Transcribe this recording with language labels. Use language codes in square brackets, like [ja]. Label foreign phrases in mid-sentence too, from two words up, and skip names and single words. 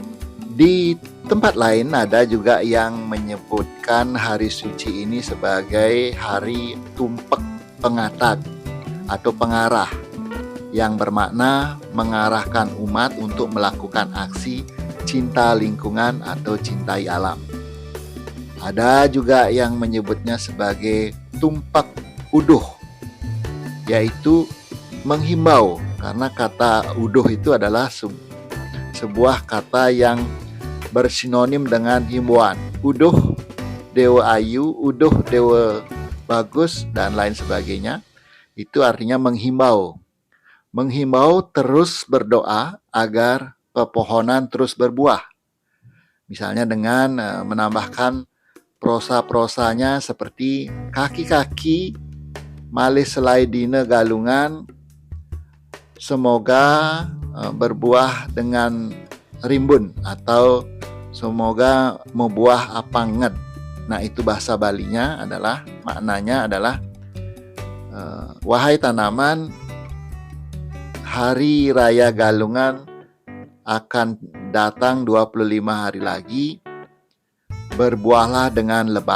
[id] Di tempat lain ada juga yang menyebutkan hari suci ini sebagai hari tumpek pengatag atau pengarah, yang bermakna mengarahkan umat untuk melakukan aksi cinta lingkungan atau cintai alam. Ada juga yang menyebutnya sebagai tumpak uduh, yaitu menghimbau, karena kata uduh itu adalah sebuah kata yang bersinonim dengan himbauan. [ban] Uduh dewa ayu, uduh dewa bagus, [id] dan lain sebagainya. Itu artinya menghimbau. Menghimbau terus berdoa agar pepohonan terus berbuah. Misalnya dengan menambahkan prosa-prosanya seperti [ban] kaki-kaki malih selai dina galungan, [id] semoga berbuah dengan rimbun, atau semoga membuah apanget. Nah, itu bahasa Balinya adalah, maknanya adalah wahai tanaman, hari raya galungan akan datang 25 hari lagi, berbuahlah dengan lebat.